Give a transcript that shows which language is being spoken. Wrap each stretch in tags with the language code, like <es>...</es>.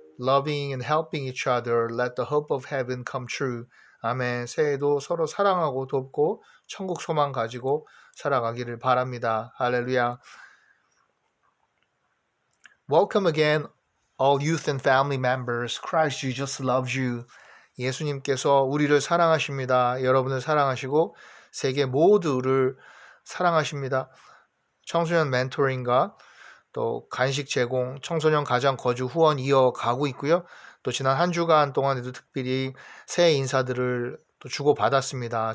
<en>Loving and helping each other, let the hope of heaven come true.</en> <ko>아멘. 새해도 서로 사랑하고 돕고 천국 소망 가지고 살아가기를 바랍니다. 할렐루야.</ko> <en>Welcome again, all youth and family members. Christ Jesus loves you.</en> <ko>예수님께서 우리를 사랑하십니다. 여러분을 사랑하시고 세계 모두를 사랑하십니다. 청소년 멘토링과 또 간식 제공, 청소년 가장 거주 후원 이어가고 있고요. 또 지난 한 주간 동안에도 특별히 새해 인사들을 또 주고받았습니다.</ko>